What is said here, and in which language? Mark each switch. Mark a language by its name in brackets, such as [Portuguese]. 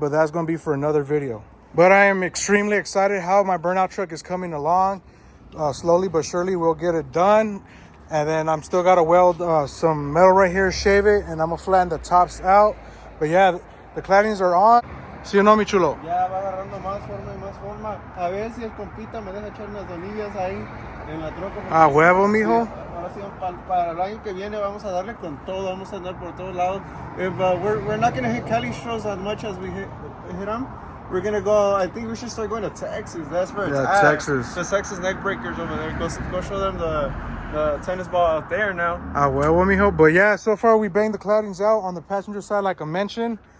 [English] But that's going to be for another video. But I am extremely excited how my Burnout truck is coming along. Slowly but surely we'll get it done. And then I'm still got to weld some metal right here, shave it, and I'm going to flatten the tops out. But yeah, the claddings are on. [Spanish] ¿Sí o no, mi chulo? Ya va agarrando más forma y más forma. A ver si el compita me deja echar unas donillas ahí en la troca. Ah, huevo, mijo. Ahora sí, para el año que viene vamos a darle con todo. Vamos a andar por todos lados. [English] If we're not going to hit Cali shows as much as we hit them, we're going to go, I think we should start going to Texas. That's where it's at. Texas. The Texas neck breakers over there. Go show them the tennis ball out there now. [Spanish] Ah, huevo, mijo. [English] But yeah, so far we banged the claddings out on the passenger side like I mentioned.